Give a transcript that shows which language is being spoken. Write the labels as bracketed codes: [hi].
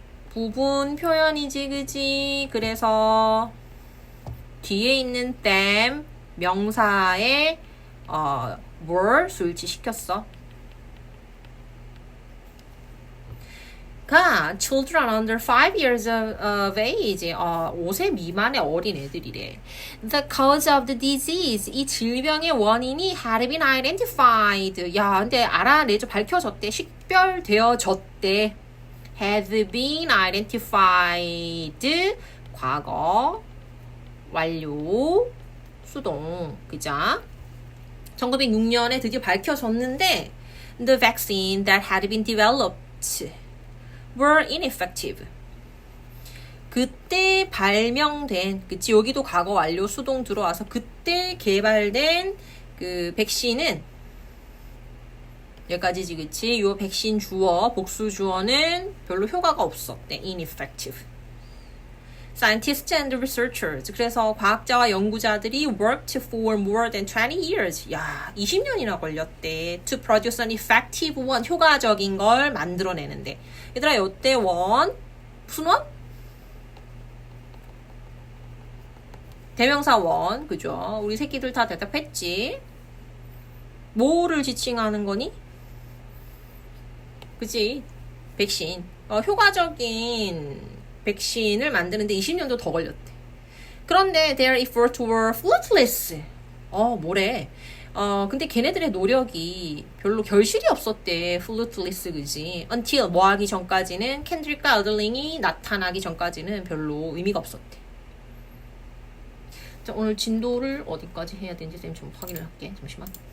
[ko] 부분 표현이지, 그지? 그래서 뒤에 있는 them 명사에 were 수일치 시켰어. [en] 가 children under 5 years of age, [ko] 5세 미만의 어린 애들이래. [en] The cause of the disease, [ko] 이 질병의 원인이 [en] had been identified. [ko] 야, 근데 알아내줘, 밝혀졌대, 식별되어졌대. [en] had been identified, [ko] 과거, 완료, 수동, 그죠? 1906년에 드디어 밝혀졌는데 [en] the vaccine that had been developed were ineffective. [ko] 그때 발명된, 그치, 여기도 과거 완료 수동 들어와서 그때 개발된 그 백신은 여기까지지, 그치? 요 백신 주어, 복수 주어는 별로 효과가 없었대. [en] ineffective. Scientists and researchers. [ko] 그래서 과학자와 연구자들이 [en] worked for more than 20 years. [ko] 야, 20년이나 걸렸대. [en] To produce an effective one. [ko] 효과적인 걸 만들어내는데. 얘들아, 요때 원, 무슨 원? 대명사 원, 그죠? 우리 새끼들 다 대답했지? 뭐를 지칭하는 거니? 그치? 백신. 효과적인 백신을 만드는데 20년도 더 걸렸대. 그런데 [en] their efforts were fruitless. [ko] 뭐래. 근데 걔네들의 노력이 별로 결실이 없었대. fruitless, 그지? until 뭐 하기 전까지는 켄드릭과 알더링이 나타나기 전까지는 별로 의미가 없었대. 자, 오늘 진도를 어디까지 해야 되는지 쌤 좀 확인을 할게. 잠시만.